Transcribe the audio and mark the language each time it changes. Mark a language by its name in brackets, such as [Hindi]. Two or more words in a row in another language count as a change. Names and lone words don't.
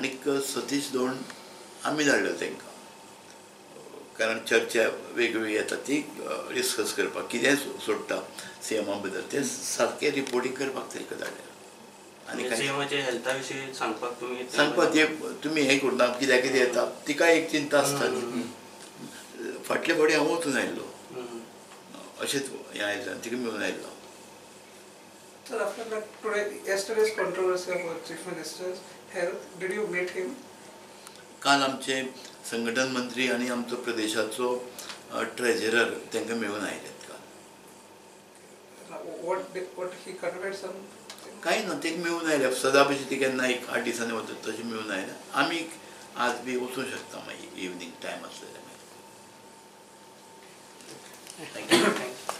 [Konkani] आनीक सतीश दोन आमी धाडलो तांकां, कारण चर्चा वेगवेगळी येता ती डिस्कस करपाक कितें सोडटा सीएमा बद्दल तें सारकें रिपोर्टींग करपाक ताका धाडल्या आनी काय सीएमाचे हेल्था विशीं सांगपाक तुमी सांगपाक ते तुमी हें करना कित्याक कितें येता तिकाय एक चिंता आसता न्ही फाटले फावटी हांव वचून आयिल्लो अशेंच हें आयिल्ल्यान तिका मेळून आयिल्लो. [English] Sir, after that, yesterday's controversy about Chief Minister's health, did you meet him? [Konkani] काल आमचे संघटन मंत्री आनी आमचो प्रदेशाचो ट्रेझरर तांकां मेळून आयलेत काल. [English] What he conveyed some? [Konkani] कांय ना ताका मेळून आयल्या सदां भशेन ती केन्ना एक 8 दिसांनी वतात तशें मेळून आयल्या. आमी आज बी वचूंक शकता मागीर [English] evening time [Konkani] आसलेले मागीर. थँक्यू.